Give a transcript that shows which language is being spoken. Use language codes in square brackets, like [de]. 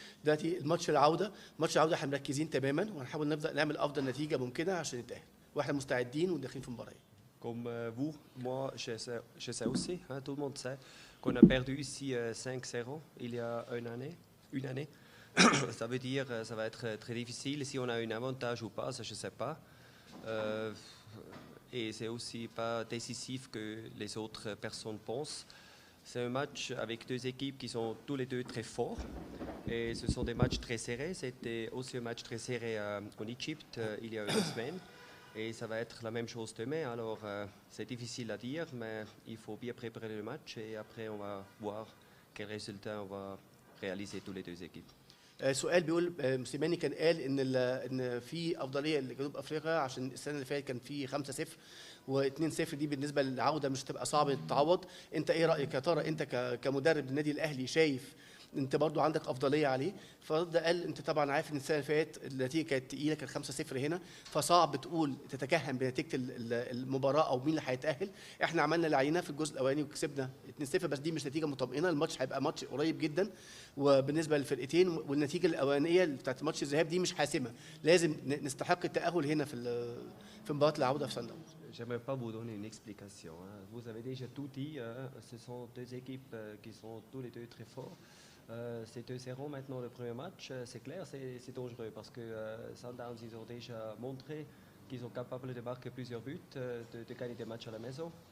[ar] دلوقتي الماتش العوده احنا مركزين تماما وهنحاول نبدا نعمل افضل نتيجه ممكنه عشان نتاهل، واحنا مستعدين وداخلين في مباراه. [fr] Comme vous, moi, je sais aussi, hein, tout le monde sait qu'on a perdu ici 5-0 il y a une année. Ça veut dire que ça va être très difficile. Si on a un avantage ou pas, ça je ne sais pas. Et c'est aussi pas décisif que les autres personnes pensent. C'est un match avec deux équipes qui sont tous les deux très forts. Et ce sont des matchs très serrés. C'était aussi un match très serré en Égypte il y a une semaine. Et ça va être la même chose demain. Alors, c'est difficile à dire, mais il faut bien préparer le match et après, on va voir quel résultat on va réaliser tous les deux équipes. [ar] سؤال بيقول موسيماني كان قال ان في افضليه لجنوب افريقيا عشان السنه اللي فاتت كان في 5-0 و2-0، دي بالنسبه للعوده مش هتبقى صعب تتعوض. انت ايه رايك يا ترى؟ انت كمدرب للنادي الاهلي شايف انت برضو عندك افضليه عليه؟ فرد قال انت طبعا عارف ان السنه اللي فاتت النتيجه كانت تقيله، كانت 5-0 هنا، فصعب تقول تتكهن بنتيجه المباراه او مين اللي هيتاهل. احنا عملنا اللي علينا في الجزء الاولاني وكسبنا 2-0، بس دي مش نتيجه مطمئنه، الماتش هيبقى ماتش قريب جدا وبالنسبه للفرقتين، والنتيجه الاولانيه بتاعت ماتش الذهاب دي مش حاسمه، لازم نستحق التاهل هنا في مباراه العوده في صن داونز. [fr] J'aimerais pas vous donner une explication. Hein. Vous avez déjà tout dit. Hein. Ce sont deux équipes qui sont tous les deux très forts. C'est 2-0 maintenant le premier match. C'est clair, c'est dangereux parce que Sundowns, ils ont déjà montré qu'ils sont capables de marquer plusieurs buts, de gagner des matchs à la maison.